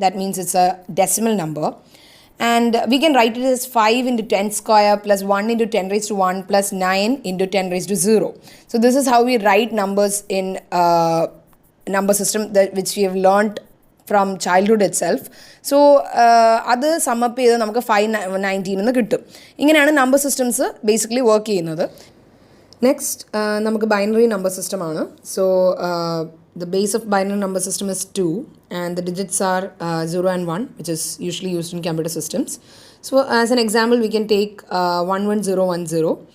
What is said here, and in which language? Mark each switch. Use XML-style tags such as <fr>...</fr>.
<en>That means it's a decimal number. And we can write it as 5 into 10 square plus 1 into 10 raised to 1 plus 9 into 10 raised to 0. So this is how we write numbers in number system which we have learnt from childhood itself.</en> <ml>So അത് sum up ചെയ്ത് നമുക്ക് 519 എന്ന് കിട്ടും. ഇങ്ങനെയാണ് number systems basically work ചെയ്യുന്നത്. Next നമുക്ക് binary number സിസ്റ്റമാണ്.</ml> <en>So the base of binary number system is 2 and the digits are 0 and 1, which is usually used in computer systems. So as an example we can take 11010.</en>